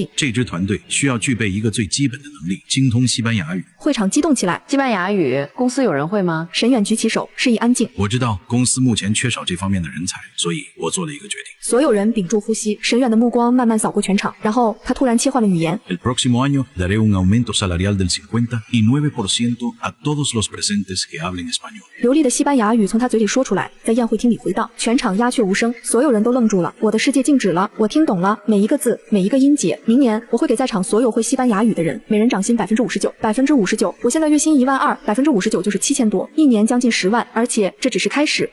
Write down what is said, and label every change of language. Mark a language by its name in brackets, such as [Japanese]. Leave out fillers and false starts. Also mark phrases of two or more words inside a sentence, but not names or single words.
[Chinese] 这支团队需要具备一个最基本的能力，精通西班牙语。会场激动起来。西班牙语，公司有人会吗？沈远举起手，示意安静。我知道公司目前缺少这方面的人才，所以我做了一个决决定。所有人屏住呼吸，沈远的目光慢慢扫过全场，然后他突然切换了语言。 [Spanish] El próximo año daré un aumento salarial del 59% a todos los presentes que hablen español。 [Chinese] 流利的西班牙语从他嘴里说出来，在宴会厅里回荡，全场鸦雀无声，所有人都愣住了。我的世界静止了，我听懂了每一个字，每一个音节。明年我会给在场所有会西班牙语的人，每人涨薪59%，59%。我现在月薪12000，59%就是7000多，一年将近10万，而且这只是开始。